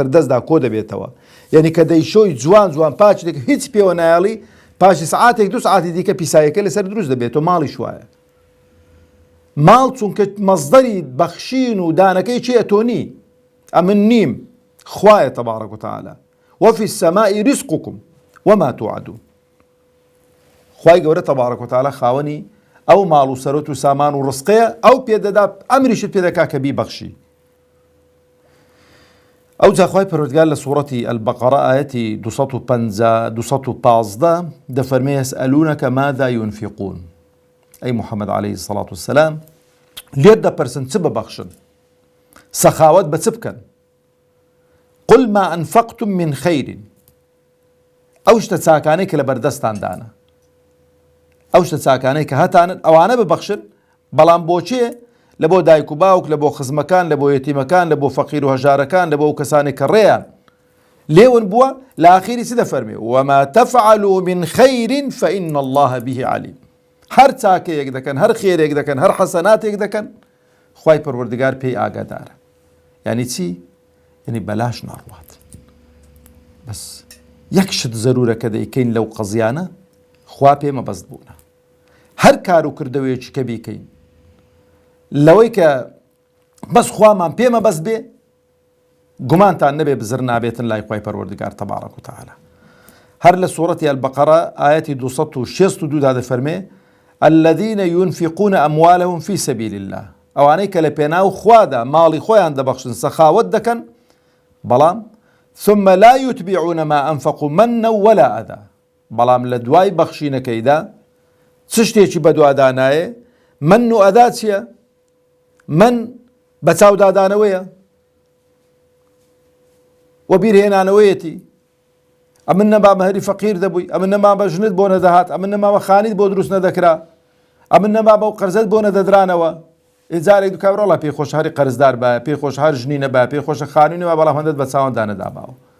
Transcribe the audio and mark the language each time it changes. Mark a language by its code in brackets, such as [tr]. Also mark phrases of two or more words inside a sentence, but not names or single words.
[ckb] دەستدا کۆ دەبێتەوە یعنی کە دەیشۆی جوان جوان پاچێک هیچ پێوە نایڵی پاشی سعاتێک دو سعاتی دیکە پیسایەکە لەسەر دروست دەبێتەوە ماڵی شوایە ماڵ چونکە مەزدەری بەخشین و دانەکەی چیە تۆ نی ئەمن نیم خوایە [ar] تەبارەک وتەعالە وفي السماء رزقكم وما توعدون [ckb] خوای گەورە [ar] تەبارەک وتەعالە [ckb] خاوەنی ئەو ماڵ و سەرۆت و سامان و ڕزقەیە ئەو پێدەدا ئەمریشت پێدەکا کە بیبەخشی ئەو جا خوای پەروەردگار لە سوورەتی ئەلبەقەرە ئایەتی 215 دەفەرمێ [ar] یەسئەلونەکە ماذا ينفقون [ckb] ئەی محەممەد [ar] عەلەیهی السەڵات وەسەلام [ckb] لێت دەپرسن چ ببەخشن سەخاوەت بە چ بکەن [ar] قل ما أنفقتم من خير [ckb] ئەو شتە چاکانەی کە لە بەردەستاندانە ئەو شتە چاکانەی کە هەتانن ئەوانە ببەخشن بەڵام بۆچێ لە بۆ دایک و باوک لە بۆ خزمەکان لە بۆ یەتیمەکان لە بۆ فەقیر و هەژارەکان لە بۆ ئەو کەسانی کە ڕێیان لێون بووە لە ئاخیری چ دەفەرمێ [ar] وما تفعلوا من خير فإن الله به عليم [ckb] هەر چاکەیەک دەکەن هەر خێرێک دەکەن هەر حەسەناتێک دەکەن خوای پەروەردگار پێی ئاگادارە یعنی چی یعنی بەلاش ناڕوات بەس یەک شت زەرورە کە دەیکەین لەو قەزیانە خوا پێمە بەست بوونە هەر کار و کردەوەیەکی کە بیکەین لەوەی کە بەس خوامان پێمە بەست بێ گومانتان نەبێ بزر نابێتن لای خوای پەروەردگار [ar] تەبارەک وتەعالە [ckb] هەر لە سوورەتی ئەلبەقەرە ئایەتی 262 دا دەفەرمێ [ar] الذين ينفقون أموالهم في سبيل الله [ckb] ئەوانەی کە لە پێناو خوادا ماڵی خۆیان دەبەخشن سەخاوەت دەکەن بەڵام [ar] ثم لا يتبعون ما أنفقوا منا ولا أذى [ckb] بەڵام لە دوای بەخشینەکەیدا چ شتێکی بەدوادانایە من و ئەدا چییە من بە چاودادانەوەیە و بیرهێنانەوەیەتی ئەمن نەما بە هەری فەقیر دەبووی ئەمن نەما بە ژنت بۆ نەدەهات ئەمن نەما بە خانیت بۆ دروست نەدەکرا ئەمن نەما بە قەرزەت بۆ نەدەدرانەوە ئێجارێک دوو کابراوڵا پێی خۆش هەری قەرزدار بە پێی خۆش هەر ژنی نەبا پێی خۆشە خانووی نەما بەڵام هەندێت بە چاوەندا نەداباوە